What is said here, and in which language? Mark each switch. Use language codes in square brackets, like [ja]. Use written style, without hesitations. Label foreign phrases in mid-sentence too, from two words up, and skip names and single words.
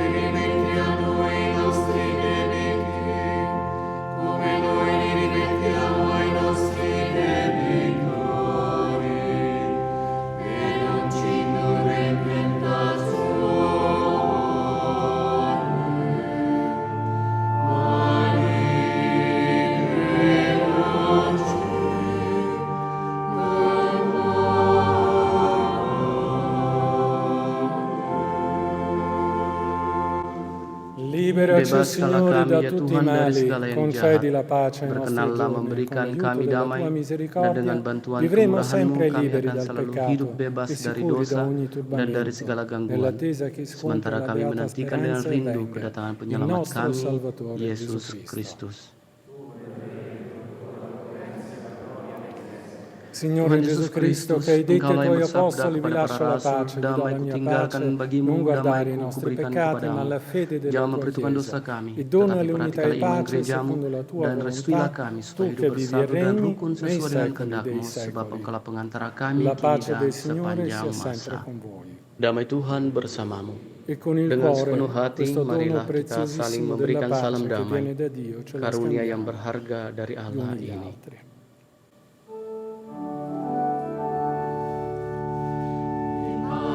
[it] rimetti a noi i nostri debiti, come noi li rimettiamo ai nostri debitori, e non ci indurre in tentazione, ma liberaci dal Liberaci, [id] Bebaskanlah [it] Signore, [id] kami, [it] da [id] ya [it] tutti i [id] Tuhan, dari [it] mali, [id] segala yang [it] concedi [id] jahat. [it] la pace ai nostri [id] Berkenanlah [it] giorni, con [id] memberikan [it] l'aiuto [id] kami [it] della [id] damai, [it] tua [id] dan [it] misericordia, [id] dengan bantuan [it] vivremo [id] kemurahan-Mu [it] sempre [id] kami [it] liberi [id] akan [it] dal [id] selalu [it] peccato [id] hidup bebas [it] e [id] dari [it] sicuri da [id] dosa [it] ogni [id] dan dari [it] turbamento, [id] segala gangguan. [it] nell'attesa che sconta [id] Sementara [it] la [id] kami [it] beata [id] menantikan dengan [it] speranza e [id] rindu [it] venga [id] kedatangan [it] il [id] penyelamat [it] nostro [id] kami, [it] Salvatore Gesù [id] Yesus [it] Cristo. [id] Kristus. [it] Signore [id] Tuhan [it] Gesù [id] Yesus [it] Cristo, [id] Kristus, [it] che hai detto ai [id] Engkaulah yang [it] tuoi [id] bersabda [it] apostoli, vi [id] kepada [it] lascio [id] para [it] la [id] rasul, [it] pace, vi do la [id] damai [it] mia [id] kutinggalkan [it] pace, [id] bagimu, [it] non guardare i [id] damaiku [it] nostri [id] kuberikan [it] peccati, ma [id] kepadamu. [it] la fede della [id] Jangan [it] tua [id] memperhitungkan dosa [it] Chiesa. [id] kami, [it] E dona [id] tetapi [it] l'unità [id] perhatikanlah [it] e [id] iman [it] pace [id] gerejamu, [it] secondo la tua [id] dan restuilah [it] volontà, [id] kami [it] tu [id] supaya [it] che [id] hidup [it] vivi e [id] bersatu dan [it] regni [id] rukun [it] nei [id] sesuai dengan [it] secoli dei [id] kehendak-Mu, sebab [it] secoli. [id] Engkaulah pengantara kami [it] La [id] kini [it] pace [id] dan [it] del Signore [id] sepanjang [it] sia sempre [id] masa. [it] con voi. [id] Damai Tuhan bersamamu. [it] E con il [id] Dengan sepenuh [it] cuore, [id] hati, [it] questo dono [id] marilah kita saling [it] preziosissimo della [id] memberikan salam [it] pace che [id] damai, [it] viene da Dio, ce lo [id] karunia yang [it] scambiamo [id] berharga dari [it] gli [id] Allah [it] uni gli [id] ini. [it] altri.